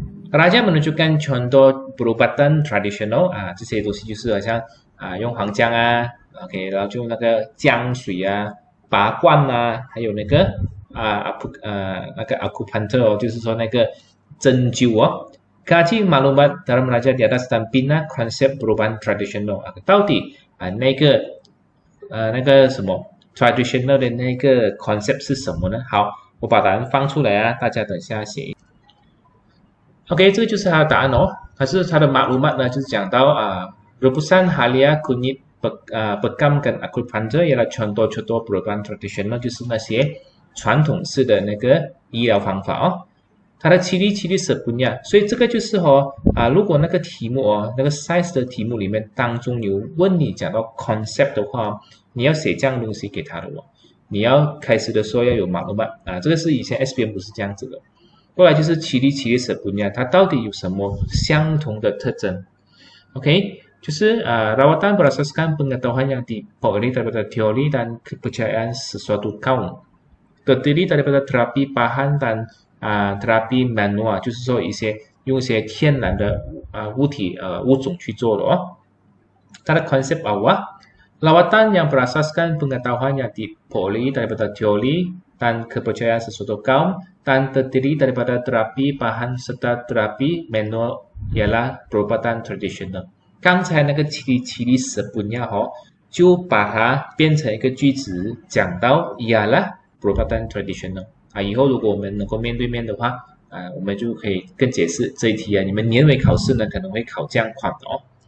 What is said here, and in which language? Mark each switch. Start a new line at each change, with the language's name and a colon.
Malay: Raja menunjukkan contoh perubatan tradisional
Chinese: 这些东西就是好像用黄姜 OK， 然后就那个江水啊、拔罐啊，还有那个那个 acupuncture 哦，就是说那个针灸哦。
Malay: Kaji maklumat dalam belajar di atas dan bina konsep perubahan tradisional，
Chinese: 到底那个什么 traditional 的那个 concept 是什么呢？好，我把答案放出来啊，大家等一下写。OK， 这个就是它的答案哦。可是它的 maklumat 呢，就是讲到
Malay: rebusan halia kunyit bekam
Chinese: 跟 acupuncture
Malay: ialah contoh-contoh perubahan tradisional，
Chinese: 就是那些传统式的那个医疗方法哦。它的
Malay: ciri-ciri sebenarnya，
Chinese: 所以这个就是如果那个题目那个 size 的题目里面当中有问你讲到 concept 的话，你要写这样东西给他的哦。你要开始的时候要有maklumat这个是以前 SPM 不是这样子的。过来就是 ciri-ciri sebenarnya， 它到底有什么相同的特征 ？OK， 就是
Malay: rawatan berdasarkan pengetahuan yang diperoleh daripada teori dan kepercayaan sesuatu kaum， terdiri daripada terapi bahan dan terapi manual，
Chinese: 就是说用一些天然的物种去做的哦。
Malay: 它的 konsep awal，rawatan yang berasaskan pengetahuan yang diperoleh daripada teori dan kepercayaan sesuatu kaum dan terdiri daripada terapi bahan serta terapi manual ialah perubatan tradisional。
Chinese: 刚才那个ciri-ciri sebenarnya就把它变成一个句子，讲到
Malay: ialah perubatan tradisional。
Chinese: 以后如果我们能够面对面的话，我们就可以更解释这一题你们年尾考试呢可能会考这样款的哦。